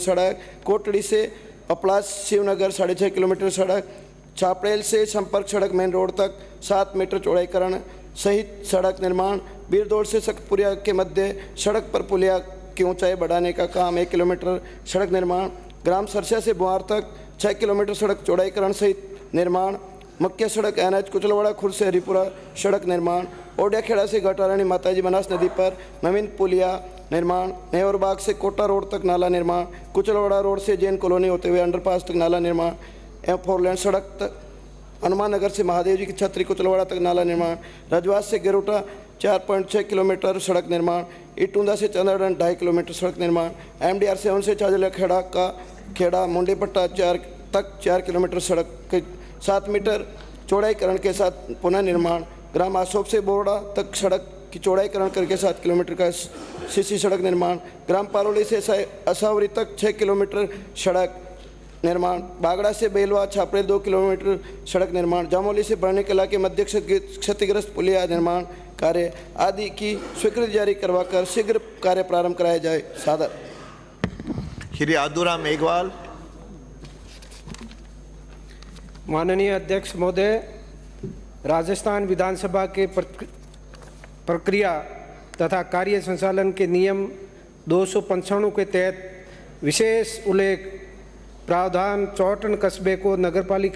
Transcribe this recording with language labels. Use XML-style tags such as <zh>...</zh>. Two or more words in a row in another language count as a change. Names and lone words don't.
<hi>सड़क, कोटड़ी से अपलास शिवनगर 6.5 किलोमीटर सड़क, छापड़ेल से संपर्क सड़क मेन रोड तक 7 मीटर चौड़ाईकरण सहित सड़क निर्माण, बीरदौड़ से सखपुरिया के मध्य सड़क पर पुलिया की ऊंचाई बढ़ाने का काम 1 किलोमीटर सड़क निर्माण, ग्राम सरसिया से बुआर तक 6 किलोमीटर सड़क चौड़ाईकरण सहित निर्माण, मुख्य सड़क NH कुचलवाड़ा खुर्द से हरिपुरा सड़क निर्माण, ओडियाखेड़ा से घाटारानी माताजी बनास नदी पर नवीन पुलिया निर्माण, नेहरबाग से कोटा रोड तक नाला निर्माण, कुचलवाड़ा रोड से जैन कॉलोनी होते हुए अंडरपास तक नाला निर्माण, M4 लेन सड़क तक हनुमान नगर से महादेव जी की छतरी कुचलवाड़ा तक नाला निर्माण, रजवास से गेरोटा 4.6 किलोमीटर सड़क निर्माण, इटूंदा से चंद्रगढ़ 2.5 किलोमीटर सड़क निर्माण, MDR 7 से चाजला खेड़ा का खेड़ा मुंडेपट्टा 4 किलोमीटर सड़क के 7 मीटर चौड़ाईकरण के साथ पुनः निर्माण, ग्राम अशोक से बोर्डा तक सड़क की चौड़ाईकरण करके 7 किलोमीटर का सीसी सड़क निर्माण, ग्राम पारोली से असावरी तक 6 किलोमीटर सड़क निर्माण, बागड़ा से बेलवा छापड़े 2 किलोमीटर सड़क निर्माण, जामोली से बढ़ने कला के मध्य क्षतिग्रस्त पुलिया निर्माण कार्य आदि की स्वीकृति जारी करवाकर शीघ्र कार्य प्रारंभ कराया जाए। सादर श्री आदुराम मेघवाल। माननीय अध्यक्ष महोदय, राजस्थान विधानसभा के प्रक्रिया तथा कार्य संचालन के नियम 295 के तहत विशेष उल्लेख प्रावधान चौहटन कस्बे को नगरपालिका</hi>